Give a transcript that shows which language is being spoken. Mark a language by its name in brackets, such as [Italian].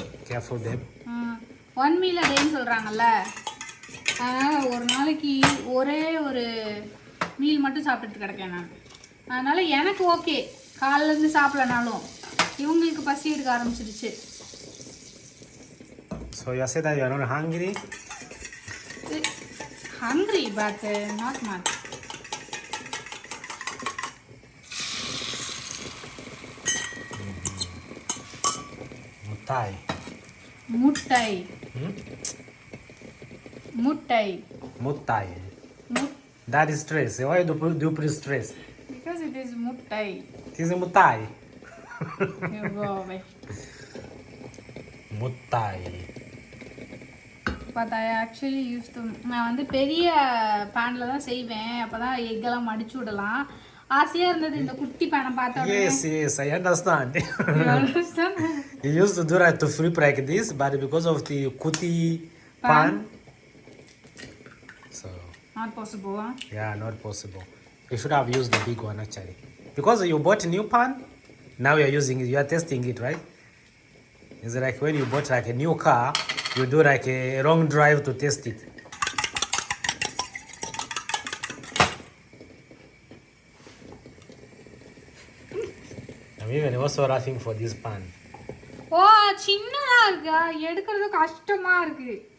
[English] Careful, babe. 1 meal a day [Tamil] ன்னு சொல்கிறாங்கல்ல, அதனால் ஒரு நாளைக்கு ஒரே ஒரு மீல் மட்டும் சாப்பிட்டுட்டு கிடக்கேன் நான். அதனால் எனக்கு ஓகே, காலையிலேருந்து சாப்பிடலனாலும். இவங்களுக்கு பசி எடுக்க ஆரம்பிச்சிருச்சு. [English] So you say that you are not hungry? Hungry, but not much. [Tamil] Mutai. முட்டை. முட்டை. [English] Mutai. That is stress. Why do you put stress? Because it is முட்டை. It is mutai. You go away. [Tamil] Mutai. [English] But I actually used to, [Tamil] நான் வந்து பெரிய பேனில் தான் செய்வேன். அப்போ தான் எக்கெல்லாம் மடிச்சு விடலாம். ஆசையாக இருந்தது இந்த குட்டி பேனை பார்த்த உடனே. [English] Yes, I understand. You understand? You used to do that to flip like this, but because of the kuti pan, so Not possible, huh? yeah, not possible. You should have used the big one actually. Because you bought a new pan, now you are using it, you are testing it, right? It's like when you bought like a new car, you do like a long drive to test it. I'm even also laughing for this pan. [Tamil] ஓ சின்னதா இருக்கா, எடுக்கிறது கஷ்டமா இருக்கு.